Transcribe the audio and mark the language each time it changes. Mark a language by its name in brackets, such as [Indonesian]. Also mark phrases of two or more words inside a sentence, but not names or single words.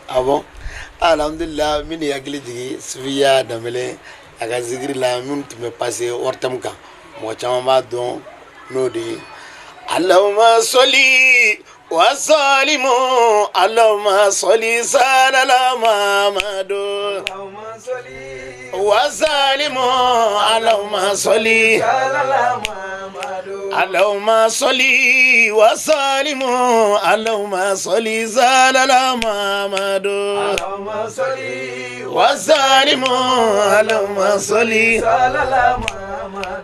[French] ah bon [Bambara] alhamdulillah min ye hakili jigi sufiya danbɛlɛ a ka zikiri la minnu tun bɛ passé ortem kan mɔgɔ caman b'a dɔn n'o de ye [Arabic] اللهم صل وسلم اللهم صل صل على محمد وسلم اللهم صل [Bambara] salala mamadu wa salimu allahumma soli [Arabic] اللهم صل وسلم اللهم صل على محمد اللهم صل وسلم اللهم صل على محمد